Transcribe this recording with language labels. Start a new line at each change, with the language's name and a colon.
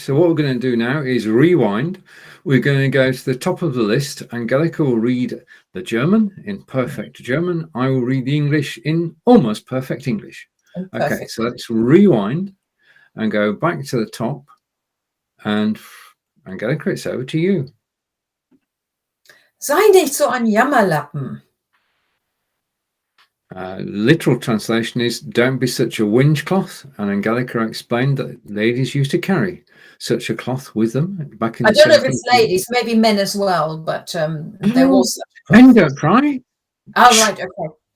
English: So what we're going to do now is rewind. We're going to go to the top of the list. Angelika will read the German in perfect German. I will read the English in almost perfect English. Okay, so let's rewind and go back to the top. And Angelika, it's over to you.
German: Sei nicht so ein Jammerlappen.
English: Literal translation is "Don't be such a whinge cloth." And Angelika explained that ladies used to carry such a cloth with them back in. I don't know if it's ladies, maybe men as well, but there was. Men don't cry. Oh, right, okay.